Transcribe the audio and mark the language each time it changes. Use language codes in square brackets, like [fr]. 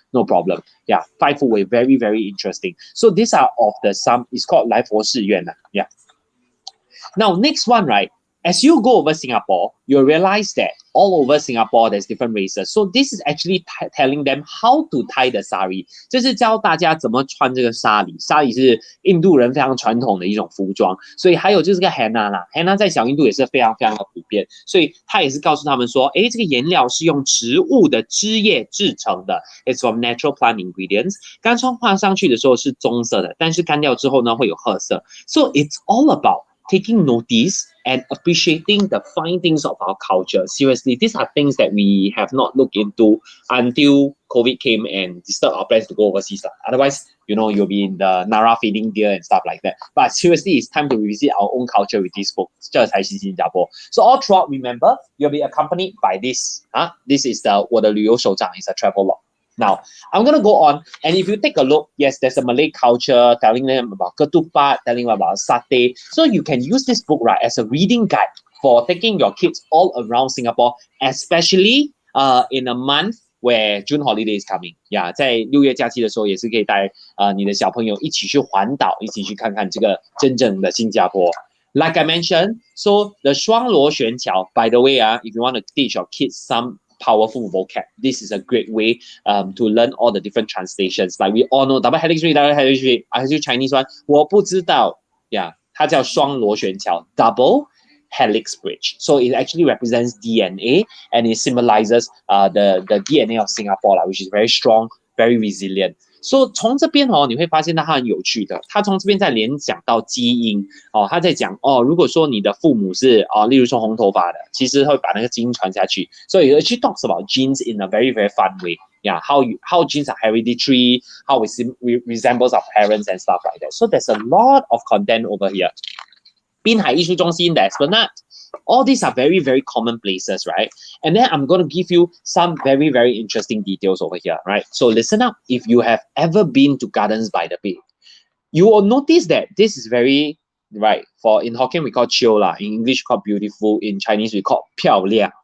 [en] No problem. Yeah, 5-foot way. Very, very interesting. So these are of the some. It's called 来佛寺院. Yeah. Now, next one, right? As you go over Singapore, you'll realize that all over Singapore, there's different races. So this is actually telling them how to tie the sari. [zh] 这是教大家怎么穿这个纱里。纱里是印度人非常传统的一种服装。所以还有就是个 henna 啦 ，henna 在小印度也是非常非常的普遍。所以他也是告诉他们说，诶，这个颜料是用植物的枝叶制成的。 [en] It's from natural plant ingredients. [zh] 干窗画上去的时候是棕色的，但是干掉之后呢会有褐色。 [en] So it's all about taking notice and appreciating the fine things of our culture. Seriously, these are things that we have not looked into until COVID came and disturbed our plans to go overseas. Otherwise, you know, you'll be in the Nara feeding deer and stuff like that. But seriously, it's time to revisit our own culture with this book. [zh] 这才是新加坡. [en] So all throughout, remember, you'll be accompanied by this. This is [zh] 我的旅游手账 [en] is a travel log. Now, I'm going to go on, and if you take a look, yes, there's a Malay culture, telling them about ketupat, telling them about satay. So you can use this book, right, as a reading guide for taking your kids all around Singapore, especially in a month where June holiday is coming. [zh] Yeah, 在6月假期的时候，也是可以带你的小朋友一起去环岛，一起去看看这个真正的新加坡。 [en] Like I mentioned, so the 双螺旋桥, by the way, if you want to teach your kids some powerful vocab, this is a great way to learn all the different translations. Like we all know double helix ray, I have Chinese one. [zh] 我不知道 Yeah, 它叫双螺旋桥 [en] double helix bridge. So it actually represents DNA and it symbolizes the DNA of Singapore, which is very strong, very resilient. [zh] So 从这边你会发现它很有趣的，它从这边在联想到基因他在讲如果说你的父母是例如说红头发的，其实会把那个基因传下去。 [en] So it actually talks about genes in a very, very fun way. Yeah, how genes are hereditary, how it resembles our parents and stuff like that. So there's a lot of content over here. [zh] 滨海艺术中心的 Esplanade. [en] All these are very, very common places, right? And then I'm going to give you some very, very interesting details over here, right? So listen up. If you have ever been to Gardens by the Bay, you will notice that this is very, right, in Hokkien we call chill lah, in English called beautiful, in Chinese we call 漂亮.